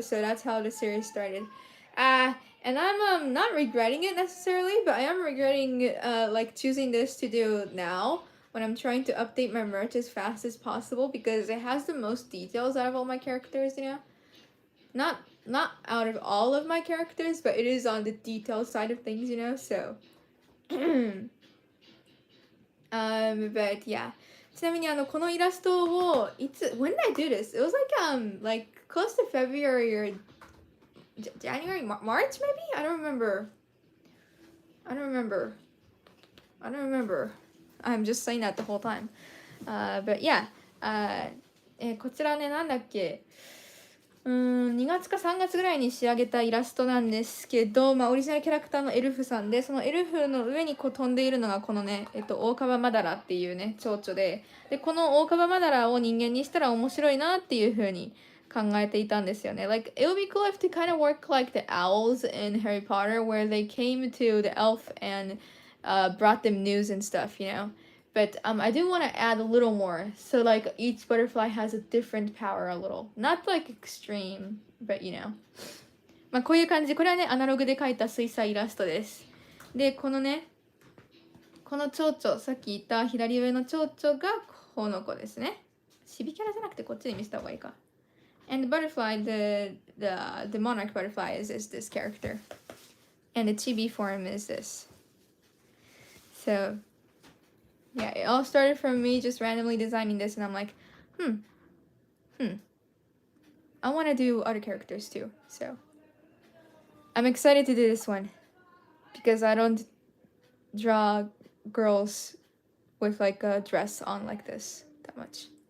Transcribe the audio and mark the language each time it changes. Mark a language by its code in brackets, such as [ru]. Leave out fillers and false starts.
[en] So that's how the series started. And I'm not regretting it necessarily, but I am regretting like choosing this to do now when I'm trying to update my merch as fast as possible, because it has the most details out of all my characters, you know? Not out of all of my characters, but it is on the detail side of things, you know, so. But yeah. [ja] ちなみにこのイラストを [en] when did I do this? It was like close to February or January, March maybe? I don't remember. I'm just saying that the whole time. But yeah. [ja] こちらね、なんだっけ。 2月か3月ぐらいに仕上げたイラストなんですけど、オリジナルキャラクターのエルフさんで、そのエルフの上にこう飛んでいるのがこのね、オオカバマダラっていうね、蝶々で、このオオカバマダラを人間にしたら面白いなっていう風に考えていたんですよね。 [en] Like, it would be cool if to kind of work like the owls in Harry Potter, where they came to the elf and brought them news and stuff, you know? But I do want to add a little more. So like each butterfly has a different power a little. Not like extreme, but you know. [ja] こういう感じ。これはね、アナログで描いた水彩イラストです。で、このね、この蝶々、さっき言った左上の蝶々がこの子ですね。チビキャラじゃなくてこっちに見せた方がいいか。 [en] And the butterfly, the monarch butterfly is this character. And the chibi form is this. So... yeah, it all started from me just randomly designing this, and I'm like, I want to do other characters too, so I'm excited to do this one, because I don't draw girls with like a dress on like this that much.